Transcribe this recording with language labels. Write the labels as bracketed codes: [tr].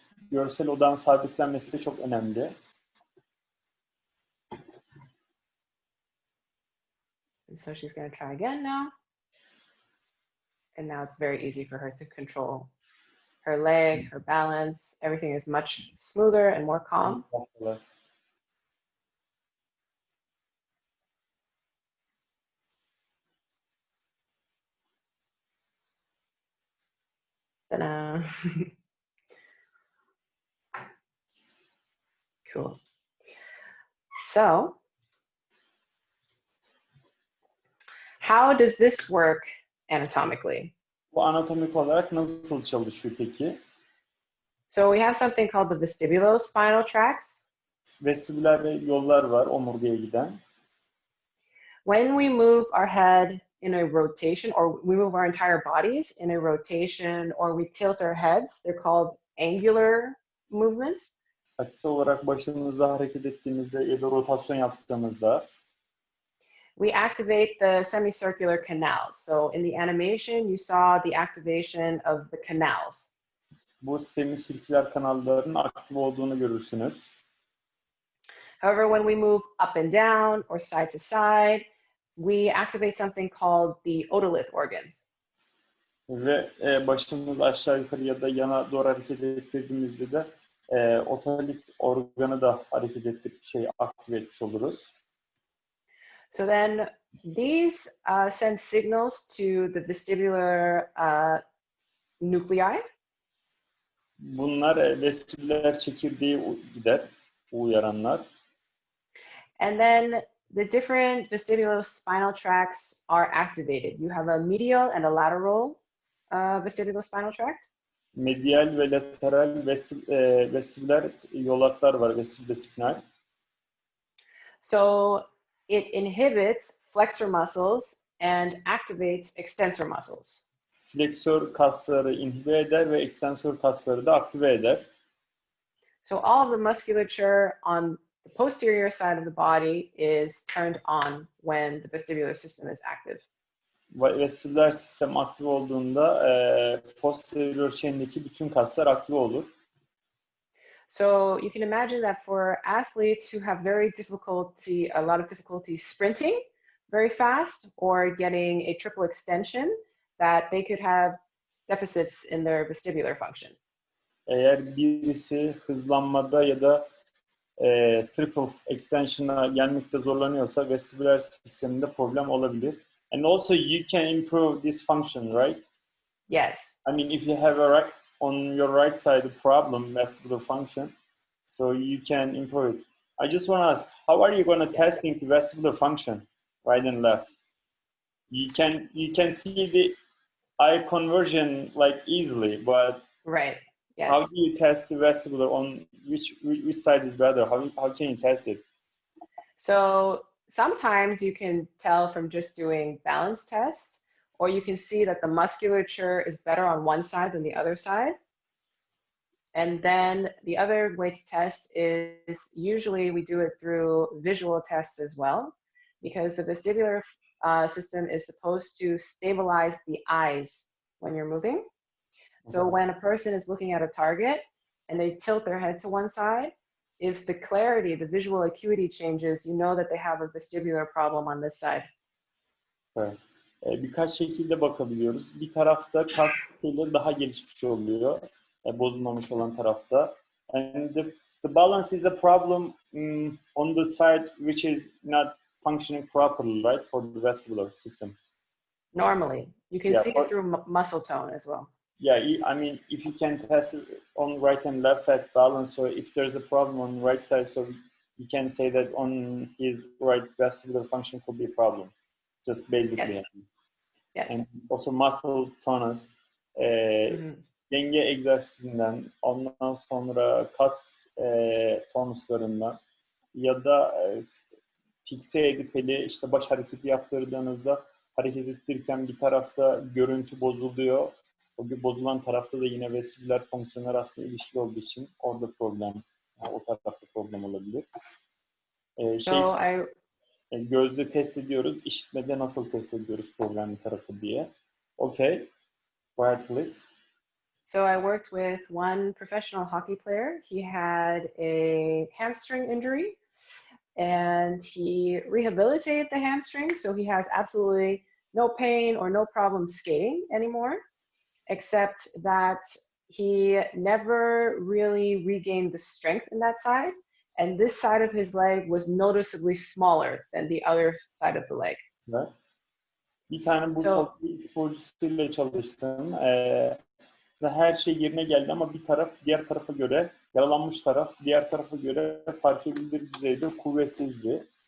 [tr] Görsel odağın sabitlenmesi de çok önemli. [en] And so she's going to try again now. And now it's very easy for her to control her leg, her balance. Everything is much smoother and more calm. Ta-da. Cool. So, how does this work anatomically? [tr] Bu anatomik olarak nasıl çalışıyor peki? [en] So we have something called the vestibulo spinal tracts. [tr] Vestibüler yollar var omurgaya giden. [en] When we move our head in a rotation, or we move our entire bodies in a rotation, or we tilt our heads, they're called angular movements. [tr] Açısal olarak başımızda hareket ettiğimizde ya da rotasyon yaptığımızda [en] we activate the semicircular canals. So in the animation, you saw the activation of the canals. [tr] Bu semisirküler kanalların aktif olduğunu görürsünüz. [en] However, when we move up and down or side to side, we activate something called the otolith organs. [tr] Ve başımız aşağı yukarı ya da yana doğru hareket ettirdiğimizde de otolit organı da hareket ettirip aktive etmiş oluruz. [en] So then these send signals to the vestibular nuclei. [tr] Bunlar vestibüler çekirdeği gider, uyaranlar. [en] And then the different vestibulospinal tracts are activated. You have a medial and a lateral vestibulospinal tract. [tr] Medial ve lateral vestibüler yolaklar var, vestibülospinal. [en] So it inhibits flexor muscles and activates extensor muscles. [tr] Fleksör kasları inhibe eder ve ekstensör kasları da aktive eder. [en] So all of the musculature on the posterior side of the body is turned on when the vestibular system is active. [tr] Vestibüler sistem aktif olduğunda posterior chain'deki bütün kaslar aktif olur. [en] So you can imagine that for athletes who have a lot of difficulty sprinting very fast or getting a triple extension, that they could have deficits in their vestibular function. [tr] Eğer birisi hızlanmada ya da triple extension'a gelmekte zorlanıyorsa vestibüler sisteminde problem olabilir. [en] And also you can improve this function, right? Yes. I mean, if you have on your right side a problem, vestibular function, so you can improve it. I just want to ask, how are you going to testing the vestibular function, right and left? You can see the eye conversion like easily, but Right. Yes. how do you test the vestibular on which side is better? How can you test it? So sometimes you can tell from just doing balance tests, or you can see that the musculature is better on one side than the other side. And then the other way to test is usually we do it through visual tests as well, because the vestibular system is supposed to stabilize the eyes when you're moving. So when a person is looking at a target and they tilt their head to one side, if the clarity, the visual acuity changes, you know that they have a vestibular problem on this side. [tr] Evet. Birkaç şekilde bakabiliyoruz. Bir tarafta kas şeyleri daha gelişmiş oluyor. Bozulmamış olan tarafta. [en] And the balance is a problem on the side which is not functioning properly, right, for the vestibular system. Normally, you can see it through muscle tone as well. Yeah, I mean, if you can test it on right and left side balance, so if there's a problem on the right side, so you can say that on his right vestibular function could be a problem, just basically. Yes. Yes. And also muscle tonus, [tr] denge egzersizinden, ondan sonra kas tonuslarından ya da fikse edip işte baş hareketi yaptırdığınızda hareket ettirirken bir tarafta görüntü bozuluyor. O bozulan tarafta da yine vestibüler fonksiyonlar aslında ilişkili olduğu için orada problem, yani o tarafta problem olabilir. Gözde test ediyoruz, işitmede nasıl test ediyoruz problemli tarafı diye. [en] Okay, go ahead please. So I worked with one professional hockey player. He had a hamstring injury and he rehabilitated the hamstring. So he has absolutely no pain or no problem skating anymore, except that he never really regained the strength in that side. And this side of his leg was noticeably smaller than the other side of the leg. [tr] Evet. Bir tane bu hockey sporcusuyla çalıştım. Her şey yerine geldi ama bir taraf diğer tarafa göre, yaralanmış taraf diğer tarafa göre fark edilir düzeyde kuvvetsizdi.